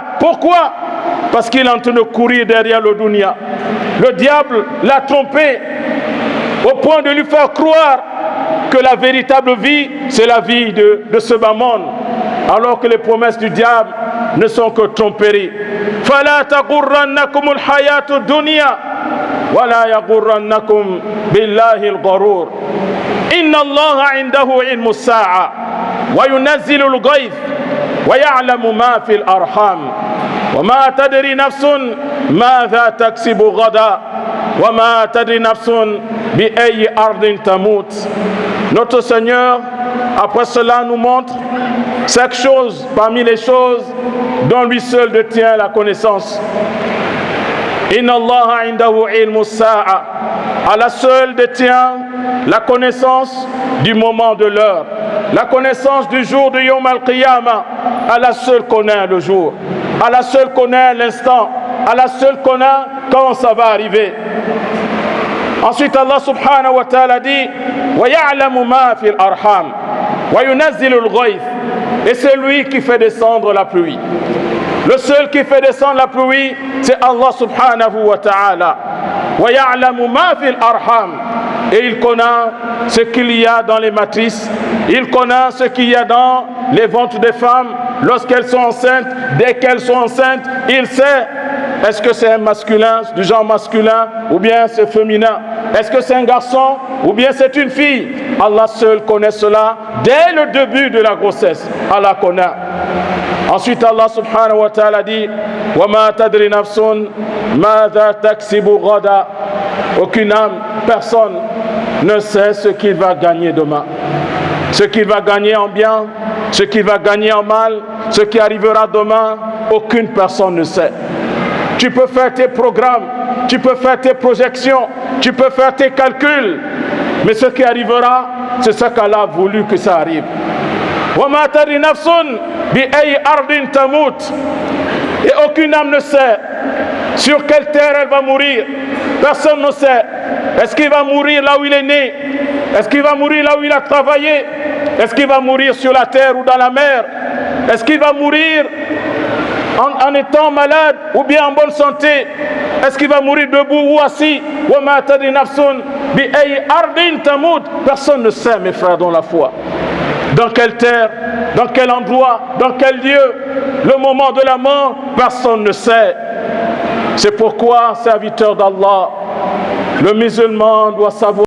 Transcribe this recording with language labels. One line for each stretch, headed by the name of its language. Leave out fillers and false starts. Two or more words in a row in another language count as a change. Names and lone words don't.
French: Pourquoi? Parce qu'il est en train de courir derrière le dunya. Le diable l'a trompé au point de lui faire croire que la véritable vie, c'est la vie de ce bas monde. Alors que les promesses du diable ne sont que tromperies.
Arabic: فَلَا تَغُرَّنَّكُمُ الْحَيَاةُ الدُّنْيَا وَلَا يَغُرَّنَّكُمْ بِاللَّهِ الْغَرُورِ إِنَّ اللَّهَ عِنْدَهُ عِلْمُ السَّاعَةِ وَيُنَزِّلُ الْغَيْثَ وَيَعْلَمُ مَا فِي الْأَرْحَامِ وَمَا تَدْرِي نَفْسٌ مَاذَا تَكْسِبُ غَدًا وَمَا تَدْرِي نَفْسٌ بِأَيِّ أَرْضٍ تَمُوتُ.
French: Notre Seigneur, après cela, nous montre 5 choses parmi les choses dont lui seul détient la connaissance.
Arabic: إن الله عنده علم الساعة.
French: Allah seul détient la connaissance du moment de l'heure, la connaissance du jour de
Arabic: يوم القيامة.
French: Allah seul connaît le jour, Allah seul connaît l'instant, Allah seul connaît quand ça va arriver. Ensuite Allah
Arabic: سبحانه وتعالى
French: dit
Arabic: ويعلم ما في الأرحام وينزل الغيث.
French: Et c'est lui qui fait descendre la pluie. Le seul qui fait descendre la pluie, c'est Allah
Arabic: سبحانه وتعالى. ويعلم ما في الأرحام.
French: Et il connaît ce qu'il y a dans les matrices, il connaît ce qu'il y a dans les ventres des femmes lorsqu'elles sont enceintes. Dès qu'elles sont enceintes, il sait est-ce que c'est un masculin, du genre masculin, ou bien c'est féminin. Est-ce que c'est un garçon, ou bien c'est une fille. Allah seul connaît cela dès le début de la grossesse. Allah connaît. Ensuite Allah
Arabic: سبحانه وتعالى
French: dit
Arabic: وما تدري نفس ماذا تكسب غدا.
French: Aucune âme, personne ne sait ce qu'il va gagner demain. Ce qu'il va gagner en bien, ce qu'il va gagner en mal, ce qui arrivera demain, aucune personne ne sait. Tu peux faire tes programmes, tu peux faire tes projections, tu peux faire tes calculs, mais ce qui arrivera, c'est ce qu'Allah a voulu que ça arrive.
Arabic: وَمَا تَدْرِي نَفْسٌ بِأَيِّ أَرْضٍ تَمُوتُ.
French: Et aucune âme ne sait sur quelle terre elle va mourir. Personne ne sait. Est-ce qu'il va mourir là où il est né? Est-ce qu'il va mourir là où il a travaillé? Est-ce qu'il va mourir sur la terre ou dans la mer? Est-ce qu'il va mourir en étant malade ou bien en bonne santé? Est-ce qu'il va mourir debout ou assis?
Arabic: وَمَا تَدْرِي نَفْسٌ بِأَيِّ أَرْضٍ تَمُوتُ.
French: Personne ne sait, mes frères dans la foi. Dans quelle terre, dans quel endroit, dans quel lieu, le moment de la mort, personne ne sait. C'est pourquoi, serviteur d'Allah, le musulman doit savoir